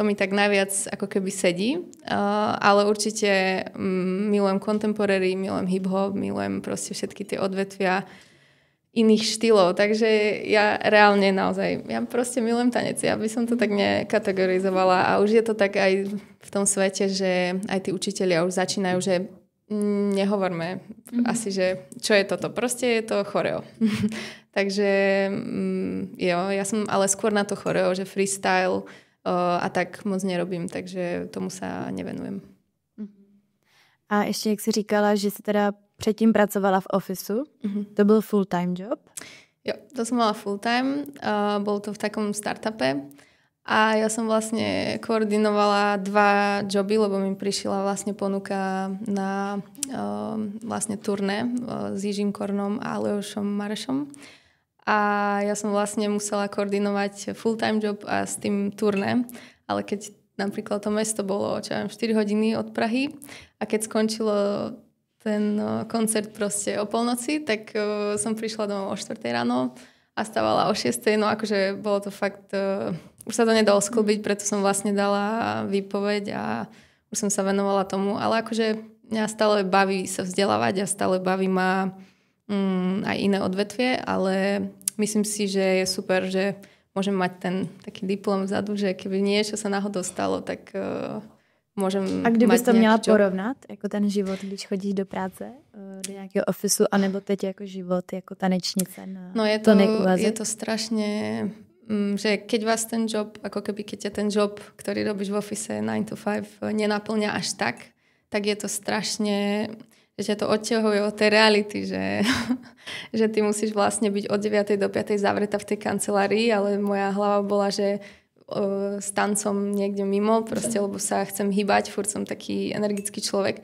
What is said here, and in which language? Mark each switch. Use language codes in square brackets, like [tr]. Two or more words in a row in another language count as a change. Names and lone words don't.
[sk] mi tak najviac ako keby sedí, ale určite milujem contemporary, milujem hip-hop, milujem proste všetky tie odvetvia iných štýlov, takže ja reálne naozaj, ja proste milujem tanec, ja by som to tak nekategorizovala a už je to tak aj v tom svete, že aj tí učitelia už začínajú, že nehovorme asi, že čo je toto, proste je to choreo. Takže jo, ja som ale skôr na to choreo, že freestyle a tak moc nerobím, takže tomu sa nevenujem. [cs] A ještě, jak jsi říkala, že jsi teda předtím pracovala v ofisu, to byl [en] full-time job? [sk] Jo, to som mala full-time, bol to v takom startupe a ja som vlastne koordinovala 2 joby, lebo mi prišla vlastne ponuka na vlastne turné s Jižím Kornom a Leošom Marešom. A ja som vlastne musela koordinovať [en] full-time job [sk] a s tým turné, ale keď napríklad to mesto bolo 4 hodiny od Prahy a keď skončilo ten koncert proste o polnoci, tak som prišla domov o 4 ráno a stávala o 6. No akože bolo to fakt, už sa to nedalo sklbiť, preto som vlastne dala výpoveď a už som sa venovala tomu, ale akože mňa stále baví sa vzdelávať a stále baví ma aj iné odvetvie, ale myslím si, že je super, že môžem mať ten taký diplom vzadu, že keby niečo sa náhodou stalo, tak môžem mať. [cs] A kdybys to měla porovnat, jako ten život, když chodíš do práce, do nějakého ofisu, anebo teď jako život, jako tanečnice na plnej úvaze? [sk] Je to strašne, že keď vás ten job, ako keby keď ťa ten job, ktorý robíš v office 9 to 5 nenaplňa až tak je to strašne, že ťa to odťahuje od tej reality, že ty musíš vlastne byť od 9 do 5 zavretá v tej kancelárii, ale moja hlava bola, že s tancom niekde mimo, proste, lebo sa chcem hýbať, furt som taký energický človek.